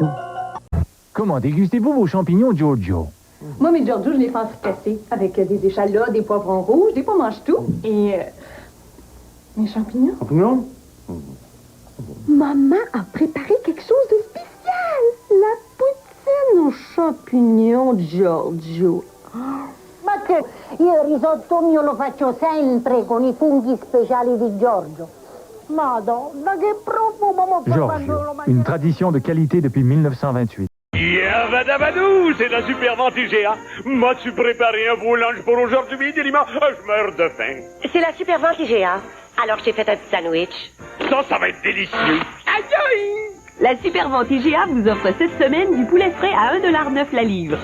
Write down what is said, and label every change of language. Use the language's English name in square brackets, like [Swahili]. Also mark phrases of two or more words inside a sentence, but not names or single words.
[French] Comment dégustez-vous vos champignons Giorgio? Moi, mes Giorgio, je les fais en fricassé avec des échalotes, des poivrons rouges, des pommes mange tout. Et mes champignons. Champignons? Maman a préparé quelque chose de spécial. La poutine aux champignons Giorgio. [Italian] Ma che il risotto mio lo faccio sempre con i funghi speciali di Giorgio. [French] Giorgio, une tradition de qualité depuis 1928. Yeah, vadabadou, c'est la super vente IGA. M'as-tu préparé un beau lunch pour aujourd'hui, Dilima? Je meurs de faim. C'est la super vente IGA. Alors, je t'ai fait un petit sandwich. Ça va être délicieux. Aïe aïe! La super vente IGA vous offre cette semaine du poulet frais à 1,9$ la livre.